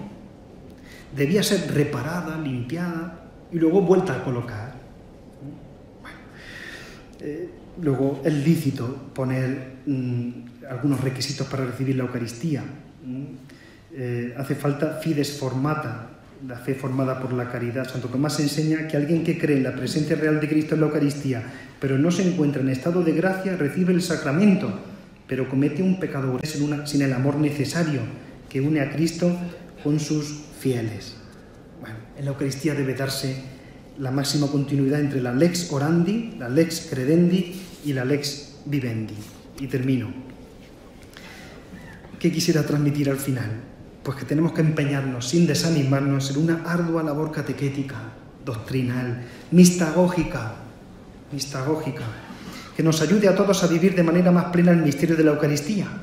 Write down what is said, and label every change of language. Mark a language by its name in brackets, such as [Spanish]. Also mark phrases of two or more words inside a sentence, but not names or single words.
[Spanish] Debía ser reparada, limpiada y luego vuelta a colocar. Luego es lícito poner algunos requisitos para recibir la Eucaristía. Hace falta [Latin] fides formata, [Spanish] la fe formada por la caridad. Santo Tomás enseña que alguien que cree en la presencia real de Cristo en la Eucaristía, pero no se encuentra en estado de gracia, recibe el sacramento, pero comete un pecado sin el amor necesario que une a Cristo con sus fieles. Bueno, en la Eucaristía debe darse la máxima continuidad entre la [Latin] lex orandi, [Spanish] la [Latin] lex credendi [Spanish] y la [Latin] lex vivendi. [Spanish] Y termino. ¿Qué quisiera transmitir al final? Pues que tenemos que empeñarnos, sin desanimarnos, en una ardua labor catequética, doctrinal, mistagógica, que nos ayude a todos a vivir de manera más plena el misterio de la Eucaristía.